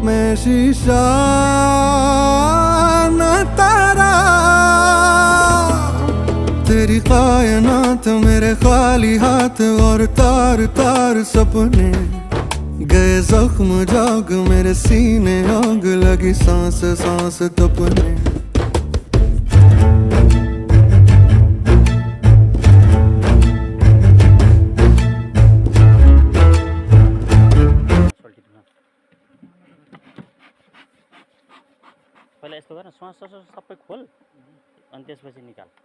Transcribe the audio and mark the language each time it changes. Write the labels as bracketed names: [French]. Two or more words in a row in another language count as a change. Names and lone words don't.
[Hindi] मैं शीशा न तारा, तेरी कायनात मेरे खाली हाथ और तार तार सपने गए जख्म जाग मेरे सीने आग लगी सांस सांस तपने। [Nepali] पहिला यस्तो गर श्वास सबै खोल अनि त्यसपछि निकाल।